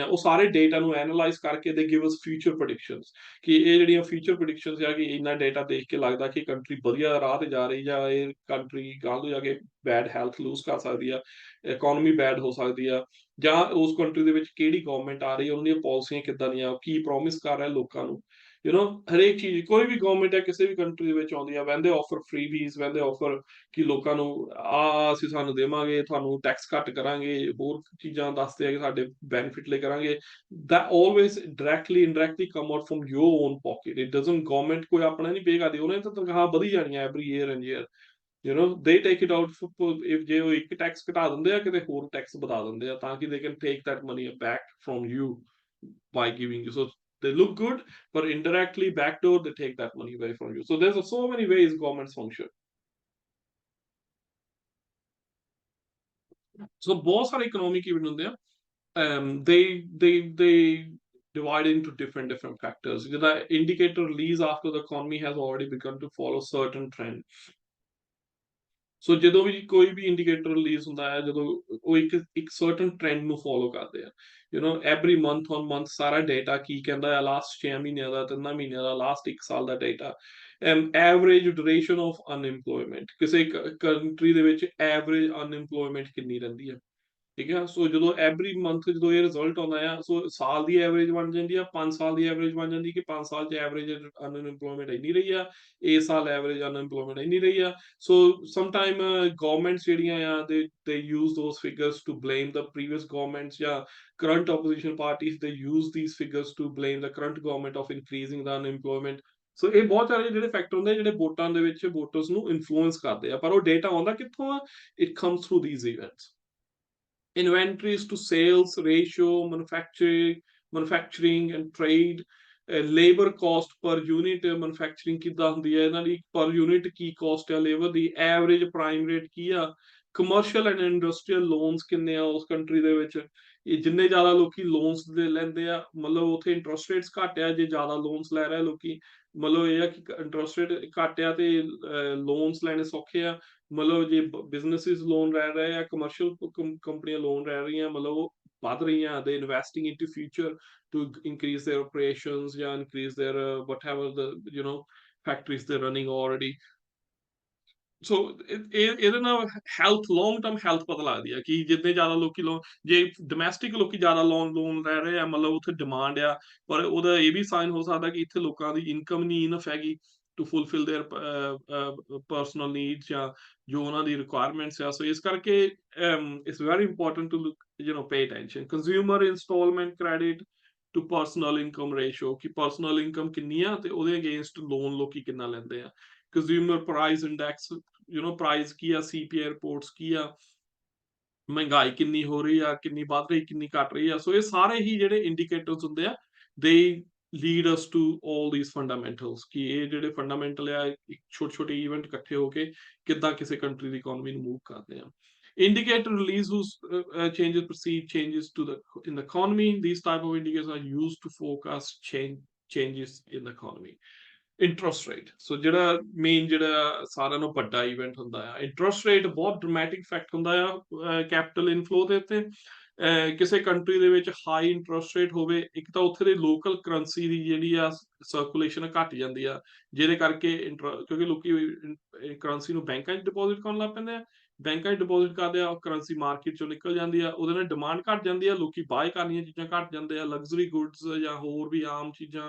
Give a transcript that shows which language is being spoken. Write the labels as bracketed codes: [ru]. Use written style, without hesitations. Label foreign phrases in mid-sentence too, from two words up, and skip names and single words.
[pa] ਉਹ ਸਾਰੇ ਡੇਟਾ ਨੂੰ ਐਨਾਲਾਈਜ਼ ਕਰਕੇ [en] they give us future predictions [pa] ਕਿ ਇਹ ਜਿਹੜੀਆਂ [en] future predictions [pa] ਆ ਕਿ ਇੰਨਾ ਡੇਟਾ ਦੇਖ ਕੇ ਲੱਗਦਾ ਕਿ ਕੰਟਰੀ ਵਧੀਆ ਰਾਹ ਤੇ ਜਾ ਰਹੀ, ਜਾਂ ਇਹ ਕੰਟਰੀ ਗਾਂਹ ਤੋਂ ਜਾ ਕੇ [en] bad health lose [pa] ਕਰ ਸਕਦੀ ਆ, [en] economy bad [pa] ਹੋ ਸਕਦੀ ਆ, ਜਾਂ ਉਸ ਕੰਟਰੀ ਦੇ ਵਿੱਚ ਕਿਹੜੀ ਗਵਰਨਮੈਂਟ ਆ ਰਹੀ, ਉਹਨਾਂ ਦੀਆਂ ਪਾਲਿਸੀਆਂ ਕਿੱਦਾਂ ਦੀਆਂ, ਕੀ ਪ੍ਰੋਮਿਸ ਕਰ ਰਿਹਾ ਲੋਕਾਂ ਨੂੰ। ਹਰੇਕ ਚੀਜ਼ ਕੋਈ ਵੀ ਗਵਰਨਮੈਂਟ ਹੈ ਕਿਸੇ ਵੀ ਕੰਟਰੀ ਦੇ ਵਿੱਚ ਆਉਂਦੀ ਆ, [en] when they offer free visas, when they offer [pa] ਕਿ ਲੋਕਾਂ ਨੂੰ ਅਸੀਂ ਸਾਨੂੰ ਦੇਵਾਂਗੇ, ਤੁਹਾਨੂੰ ਟੈਕਸ ਘੱਟ ਕਰਾਂਗੇ, ਹੋਰ ਚੀਜ਼ਾਂ ਦੱਸਦੇ ਆ ਕਿ ਸਾਡੇ ਬੈਨੀਫਿਟ ਲਈ ਕਰਾਂਗੇ। [en] that always directly indirectly come out from your own pocket. It doesn't government [pa] ਕੋਈ ਆਪਣਾ ਨਹੀਂ ਪੇ ਕਰਦੀ, ਉਹਨੇ ਤਾਂ ਤਨਖਾਹ ਵਧੀ ਜਾਣੀ ਹੈ [en] every year and year. They take it out if [pa] ਜੇ ਉਹ ਇੱਕ ਟੈਕਸ ਘਟਾ ਦਿੰਦੇ ਆ, ਕਿਤੇ ਹੋਰ ਟੈਕਸ ਵਧਾ ਦਿੰਦੇ ਆ, ਤਾਂ ਕਿ [en] they can take that money back from you by giving you. So they look good, but indirectly backdoor they take that money away from you. So there's so many ways governments function. [pa] So ਬਹੁਤ ਸਾਰੇ [en] economic event [pa] ਹੁੰਦੇ ਆ, [en] they divide into different factors. The indicator release after the economy has already begun to follow certain trends. [pa] ਸੋ ਜਦੋਂ ਵੀ ਕੋਈ ਵੀ [en] indicator release [pa] ਹੁੰਦਾ ਹੈ, ਜਦੋਂ ਉਹ ਇੱਕ [en] certain trend [pa] ਨੂੰ ਫੋਲੋ ਕਰਦੇ ਆ, [en] every month on month [pa] ਸਾਰਾ ਡੇਟਾ ਕੀ ਕਹਿੰਦਾ ਹੈ, ਲਾਸਟ 6 ਮਹੀਨਿਆਂ ਦਾ, 3 ਮਹੀਨਿਆਂ ਦਾ, ਲਾਸਟ 1 ਸਾਲ ਦਾ ਡੇਟਾ। [en] average duration of unemployment, [pa] ਕਿਸੇ ਕੰਟਰੀ ਦੇ ਵਿੱਚ [en] average unemployment [pa] ਕਿੰਨੀ ਰਹਿੰਦੀ ਹੈ, ਠੀਕ ਹੈ। ਸੋ ਜਦੋਂ [en] every month [pa] ਜਦੋਂ ਇਹ ਰਿਜ਼ਲਟ ਆਉਂਦਾ ਆ, ਸੋ ਸਾਲ ਦੀ ਐਵਰੇਜ ਬਣ ਜਾਂਦੀ ਆ, 5 ਸਾਲ ਦੀ ਐਵਰੇਜ ਬਣ ਜਾਂਦੀ ਕਿ 5 ਸਾਲ 'ਚ [en] average unemployment [pa] ਇੰਨੀ ਰਹੀ ਆ, ਇਸ ਸਾਲ [en] average unemployment [pa] ਇੰਨੀ ਰਹੀ ਆ। [en] so sometime governments [pa] ਜਿਹੜੀਆਂ ਆ [en] they use those figures to blame the previous governments, ਜਾਂ current opposition parties they use these figures to blame the current government of increasing the unemployment. [pa] ਸੋ ਇਹ ਬਹੁਤ ਸਾਰੇ ਜਿਹੜੇ ਫੈਕਟਰ ਹੁੰਦੇ ਜਿਹੜੇ ਵੋਟਾਂ ਦੇ ਵਿੱਚ ਵੋਟਰਸ ਨੂੰ ਇਨਫਲੂਐਂਸ ਕਰਦੇ ਆ, ਪਰ ਉਹ ਡੇਟਾ ਆਉਂਦਾ ਕਿੱਥੋਂ ਆ? [en] It comes through these events. Inventories to sales ratio, manufacturing and trade, labor cost per unit, manufacturing [pa] ਕਿੱਦਾਂ ਹੁੰਦੀ ਹੈ, ਇਹਨਾਂ ਦੀ [en] per unit ਕੀ cost ਹੈ labor ਦੀ, average prime rate [pa] ਕੀ ਆ, [en] commercial and industrial loans [pa] ਕਿੰਨੇ ਆ ਉਸ ਕੰਟਰੀ ਦੇ ਵਿੱਚ। ਇਹ ਜਿੰਨੇ ਜ਼ਿਆਦਾ ਲੋਕੀ ਲੋਨਸ ਦੇ ਲੈਂਦੇ ਆ, ਮਤਲਬ ਉੱਥੇ [en] interest rates [pa] ਘੱਟ ਆ, ਜੇ ਜ਼ਿਆਦਾ ਲੋਨਸ ਲੈ ਰਹੇ ਲੋਕੀ, ਮਤਲਬ ਇਹ ਆ ਕਿ [en] interest rate [pa] ਘੱਟ ਆ ਤੇ ਲੋਨਸ ਲੈਣੇ ਸੌਖੇ ਆ। ਮਤਲਬ ਜੇ ਬਿਜ਼ਨਸਿਸ ਲੋਨ ਲੈ ਰਹੇ ਆ, ਕਮਰਸ਼ੀਅਲ ਕੰਪਨੀਆਂ ਲੋਨ ਲੈ ਰਹੀਆਂ, ਮਤਲਬ ਉਹ ਵੱਧ ਰਹੀਆਂ, [en] they investing into future to increase their operations, [pa] ਜਾਂ [en] increase their whatever the factories they're running already. [pa] ਸੋ ਇਹਦੇ ਨਾਲ ਹੈਲਥ, [en] long term health [pa] ਪਤਾ ਲੱਗਦੀ ਆ ਕਿ ਜਿੰਨੇ ਜ਼ਿਆਦਾ ਲੋਕੀ ਲੋਨ, ਜੇ ਡੋਮੈਸਟਿਕ ਲੋਕੀ ਜ਼ਿਆਦਾ ਲੋਨ ਲੈ ਰਹੇ ਆ, ਮਤਲਬ ਉੱਥੇ ਡਿਮਾਂਡ ਆ, ਪਰ ਉਹਦਾ ਇਹ ਵੀ ਸਾਈਨ ਹੋ ਸਕਦਾ ਕਿ ਇੱਥੇ ਲੋਕਾਂ ਦੀ ਇਨਕਮ ਨਹੀਂ ਇਨਫ ਹੈਗੀ [en] to fulfil their personal needs, [pa] ਜਾਂ ਜੋ ਉਹਨਾਂ ਦੀ ਰਿਕੁਆਇਰਮੈਂਟਸ ਆ। [en] ਸੋ [pa] ਇਸ ਕਰਕੇ [en] it's very important to pay attention. consumer instalment credit to personal income ratio, [pa] ਕਿ [en] personal income [pa] ਕਿੰਨੀ ਆ ਤੇ ਉਹਦੇ ਅਗੇਂਸਟ ਲੋਨ ਲੋਕੀ ਕਿੰਨਾ ਲੈਂਦੇ ਆ। [en] consumer price index, [pa] ਪ੍ਰਾਈਸ ਕੀ ਆ, [en] CPI reports [pa] ਕੀ ਆ, ਮਹਿੰਗਾਈ ਕਿੰਨੀ ਹੋ ਰਹੀ ਆ, ਕਿੰਨੀ ਵੱਧ ਰਹੀ, ਕਿੰਨੀ ਘਟ ਰਹੀ ਆ। ਸੋ ਇਹ ਸਾਰੇ ਹੀ ਜਿਹੜੇ ਇੰਡੀਕੇਟਰਸ ਹੁੰਦੇ ਆ, [en] they lead us to all these fundamentals, [pa] ਕਿ ਇਹ ਜਿਹੜੇ ਫੰਡਾਮੈਂਟਲ ਆ, ਛੋਟੇ ਛੋਟੇ ਇਵੈਂਟ ਇਕੱਠੇ ਹੋ ਕੇ ਕਿੱਦਾਂ ਕਿਸੇ ਕੰਟਰੀ ਦੀ ਇਕਨੋਮੀ ਨੂੰ ਮੂਵ ਕਰਦੇ ਆ। [en] Indicator release whose changes perceived changes in the economy. These type of indicators are used to forecast changes in the economy. interest rate. [pa] ਸੋ ਜਿਹੜਾ ਮੇਨ ਜਿਹੜਾ ਸਾਰਿਆਂ ਨਾਲੋਂ ਵੱਡਾ ਇਵੈਂਟ ਹੁੰਦਾ ਆ, [en] interest rate [pa] ਬਹੁਤ [en] dramatic effect [pa] ਹੁੰਦਾ ਆ [en] capital inflow [pa] ਦੇ ਉੱਤੇ। ਕਿਸੇ ਕੰਟਰੀ ਦੇ ਵਿੱਚ [en] high interest rate [pa] ਹੋਵੇ, ਇੱਕ ਤਾਂ ਉੱਥੇ ਦੇ [en] local currency [pa] ਦੀ ਜਿਹੜੀ ਆ ਸਰਕੂਲੇਸ਼ਨ ਘੱਟ ਜਾਂਦੀ ਆ, ਜਿਹਦੇ ਕਰਕੇ ਕਿਉਂਕਿ ਲੋਕੀ ਕਰੰਸੀ ਨੂੰ ਬੈਂਕਾਂ 'ਚ ਡਿਪੋਜ਼ਿਟ ਕਰਨ ਲੱਗ ਪੈਂਦੇ ਆ, ਬੈਂਕਾਂ 'ਚ ਡਿਪੋਜ਼ਿਟ ਕਰਦੇ ਆ, [en] currency market [pa] 'ਚੋਂ ਨਿਕਲ ਜਾਂਦੀ ਆ, ਉਹਦੇ ਨਾਲ ਡਿਮਾਂਡ ਘੱਟ ਜਾਂਦੀ ਆ, ਲੋਕੀ ਬਾਏ ਕਰਨੀਆਂ ਚੀਜ਼ਾਂ ਘੱਟ ਜਾਂਦੇ ਆ, [en] luxury goods [pa] ਜਾਂ ਹੋਰ ਵੀ ਆਮ ਚੀਜ਼ਾਂ।